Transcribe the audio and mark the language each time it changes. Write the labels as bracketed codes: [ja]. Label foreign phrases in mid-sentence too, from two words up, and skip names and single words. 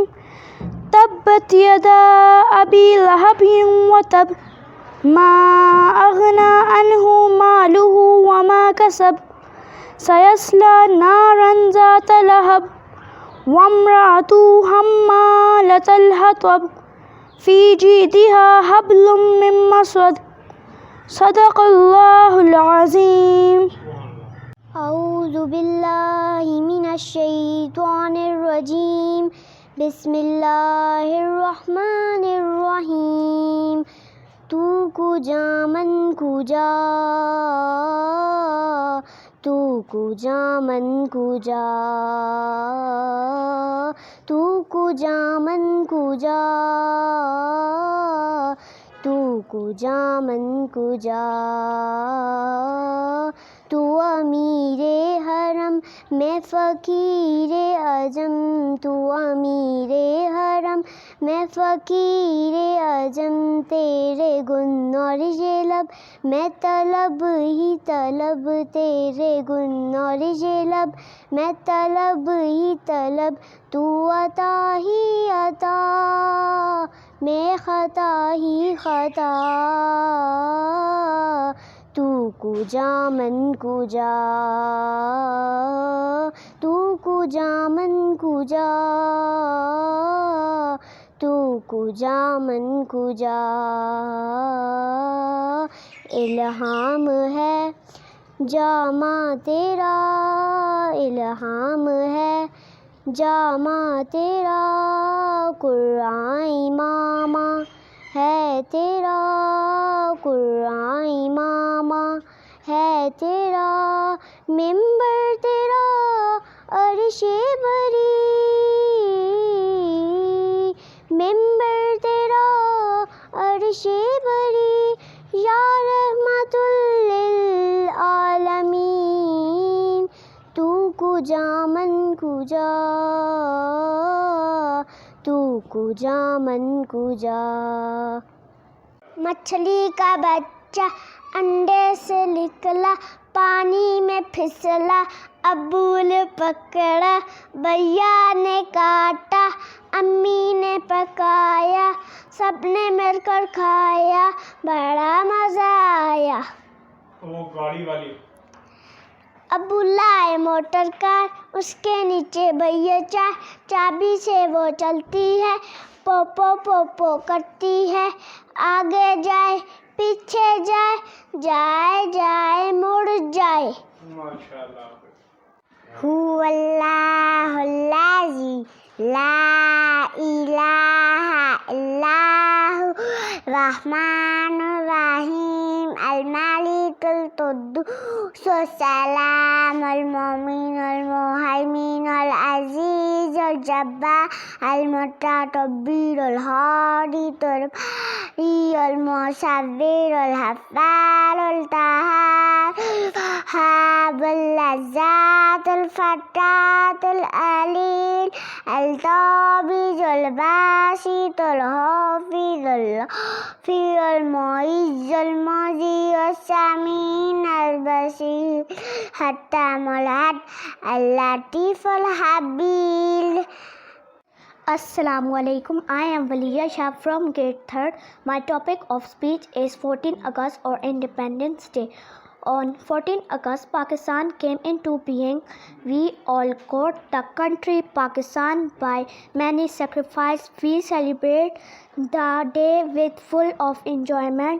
[ar] تبت يدا أبي لهب وتب ما أغنى عنه ماله وما كسب سيصلى نارا ذات لهب وامرأته حمالة الحطب في جيدها حبل من مسد صدق اللہ العظیم. اعوذ باللہ من الشیطان الرجیم بسم اللہ الرحمن الرحیم. [fa] تو کجا من کجا تو کجا من کجا تو کجا من کجا تو کجا من کجا. [ur] تو امیر حرم میں فقیر اعظم تو امیر حرم میں فقیر اعظم تیرے گن اور یہ لب میں طلب ہی طلب تیرے گن اور یہ لب میں طلب ہی طلب. تو عطا ہی عطا میں خطا ہی خطا [fa] تو کجا من کجا تو کجا من کجا تو کجا من کجا. [ur] الہام ہے جامہ تیرا الہام ہے جامہ تیرا قرآن امام ہے تیرا قرآن امام ہے تیرا. ممبر تیرا عرش بری ممبر تیرا عرش بری [ar] یا رحمت للعالمین. [fa] تو کجا من کجا تو کجا من کجا. [ur] مچھلی کا بچہ انڈے سے نکلا پانی میں پھسلا ابو نے پکڑا بھیا نے کاٹا امی نے پکایا سب نے مل کر کھایا بڑا مزہ آیا. وہ گاڑی والی ابو لائے موٹر کار اس کے نیچے بھیا چابی سے وہ چلتی ہے پو پو پو پو کرتی ہے آگے جائے پیچھے جائے جائے جائے مڑ جائے. ماشاءاللہ. [ar] هو اللہ الذی لا الہ الا هو الرحمن الرحیم الملک القدوس السلام المؤمن المہیمن العزیز الجبار المتکبر الہادی الباری المصور الغفار القہار الوہاب اللذات الفتاح العلیم القابض الباسط الحافظ الغافر المعز المذی السمیع البصیر الحکیم العدل اللطیف الخبیر. السلام عليكم. [en] I am Valiya Shah from grade 3rd. My topic of speech is 14 August or Independence Day. On 14 August, Pakistan came into being. We all got the country Pakistan by many sacrifices. We celebrate the day with full of enjoyment.